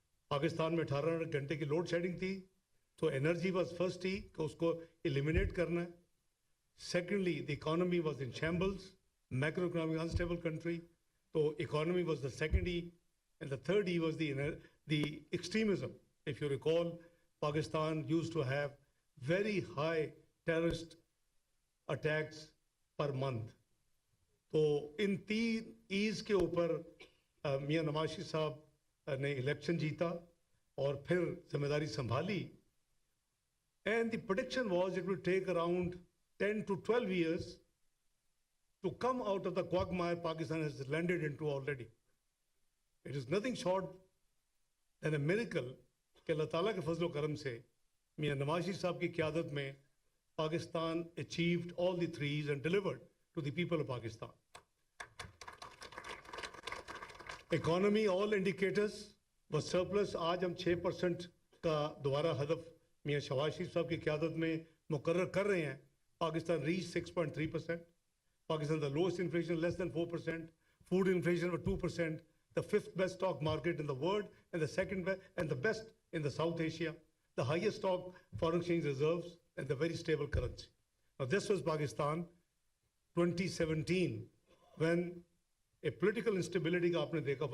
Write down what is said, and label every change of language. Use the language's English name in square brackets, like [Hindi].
[Urdu] پاکستان میں 18 گھنٹے کی لوڈ شیڈنگ تھی، تو [English] energy was first E [Urdu] کہ اس کو ایلیمینیٹ کرنا ہے۔ [English] Secondly the economy was in shambles, macro economic unstable country, تو economy was the second E, and the third E was the extremism. If you recall, Pakistan used to have very high terrorist attacks per month. [Urdu] تو ان 3 as کے اوپر میاں نواز شریف صاحب نے election جیتا اور پھر ذمہ داری سنبھالی. [English] And the prediction was it will take around 10 to 12 years to come out of the quagmire Pakistan has landed into already. It is nothing short than a miracle [Urdu] کہ اللہ تعالیٰ کے فضل و کرم سے میاں نواز شریف صاحب کی قیادت میں [English] Pakistan achieved all the 3s and delivered to the people of Pakistan. Economy, all indicators was surplus. [Urdu] آج ہم 6% کا دوبارہ ہدف میاں شہباز شریف صاحب کی قیادت میں مقرر کر رہے ہیں. [English] Pakistan reached 6.3%. Pakistan the lowest inflation, less than 4%. Food inflation was 2%. The 5th best stock market in the world and the second best and the best in the South Asia. The highest stock foreign exchange reserves and the very stable currency. Now this was Pakistan 2017 when a political instability [Urdu] ka aapne dekha.